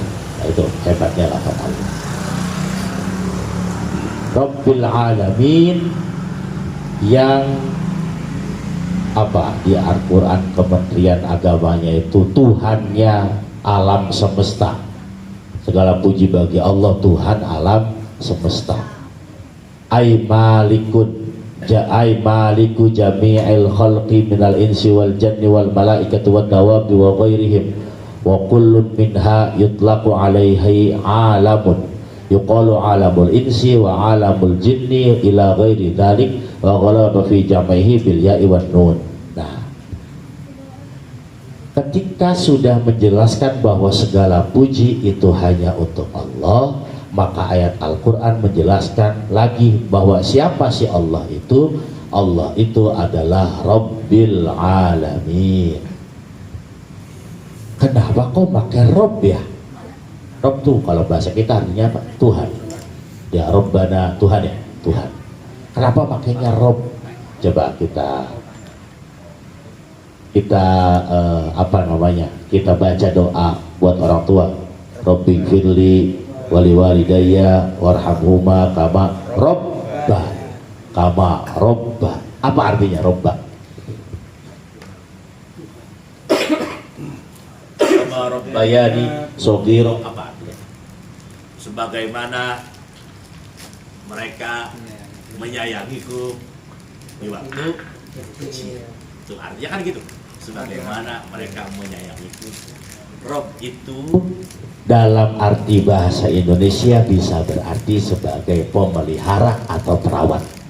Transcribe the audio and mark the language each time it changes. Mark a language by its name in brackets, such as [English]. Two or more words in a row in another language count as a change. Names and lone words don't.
[Indonesian] Nah, itu hebatnya lafaz Allah. [Arabic] رب العالمين, [Indonesian] yang apa di Al-Quran Kementerian Agamanya itu Tuhannya alam semesta. Segala puji bagi Allah Tuhan alam semesta. [Arabic] أي مالك أي مالك جميع الخلق من الإنس والجن والملائكة والدواب وغيرهم وكل منها يطلق عليه عالم يقال عالم الإنس وعالم الجن إلى غير ذلك وغلب في جمعه بالياء والنون. [Indonesian] Nah, ketika sudah menjelaskan bahwa segala puji itu hanya untuk Allah, maka ayat Al-Quran menjelaskan lagi bahwa siapa sih Allah itu? Allah itu adalah [Arabic] رب العالمين. [Indonesian] Kenapa kok pakai Rabb ya? Rabb tuh kalau bahasa kita artinya apa? Tuhan. [Arabic] يا ربنا, [Indonesian] Tuhan ya, Tuhan. Kenapa pakainya Rabb? Coba kita apa namanya? Kita baca doa buat orang tua. [Arabic] رب اغفر لي ولوالدي وارحمهما كما ربا، كما ربا. [Indonesian] Apa artinya robba? [Arabic] كما ربياني صغيرا. [Indonesian] Apa artinya? Sebagaimana mereka menyayangiku di waktu kecil. Itu artinya kan gitu. Sebagaimana mereka menyayangiku. Rob itu dalam arti bahasa Indonesia bisa berarti sebagai pemelihara atau perawat.